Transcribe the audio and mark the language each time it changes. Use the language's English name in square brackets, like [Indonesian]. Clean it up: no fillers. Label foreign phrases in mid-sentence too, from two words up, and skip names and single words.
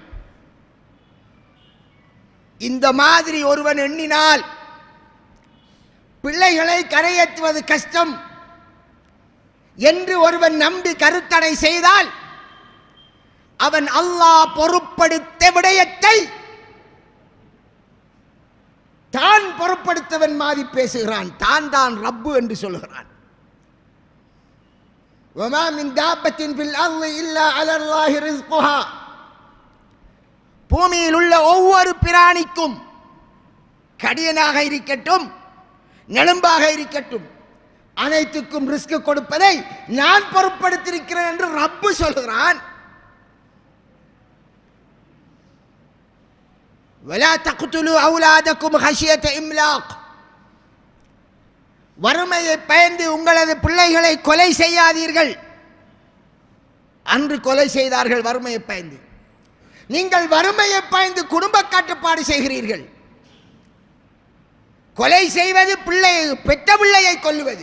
[Tamil] இந்த மாதிரி ஒருவன் எண்ணினால் பிள்ளைகளை கரையேற்றுவது கஷ்டம் என்று ஒருவன் நம்பி கருத்தடை செய்தால் அவன் அல்லாஹ் பொறுப்படுத்த விடயத்தை தான் பொறுப்படுத்தவன் மாதிரி பேசுகிறான். தான் ரப்பு என்று சொல்கிறான். [Arabic] وَمَا مِنْ دَابَّةٍ فِي الْأَرْضِ إِلَّا عَلَى اللَّهِ رِزْقُهَا. [Tamil] பூமியில் உள்ள ஒவ்வொரு பிராணிக்கும், கடியனாக இருக்கட்டும் நெலும்பாக இருக்கட்டும், அனைத்துக்கும் ரிஸ்க் கொடுப்பதை நான் பொறுப்படுத்தியிருக்கிறேன் என்று ரப்பு சொல்கிறான். [Arabic] وَلَا تَقْتُلُوا أَوْلَادَكُمْ خَشْيَةَ إِمْلَاقٍ. [Tamil] வறுமையை பயந்து உங்களது பிள்ளைகளை கொலை செய்யாதீர்கள். அன்று கொலை செய்தார்கள் வறுமையை பயந்து. நீங்கள் வறுமையை பயந்து குடும்ப கட்டுப்பாடு செய்கிறீர்கள். கொலை செய்வது பிள்ளை, பெற்ற பிள்ளையை கொல்லுவது.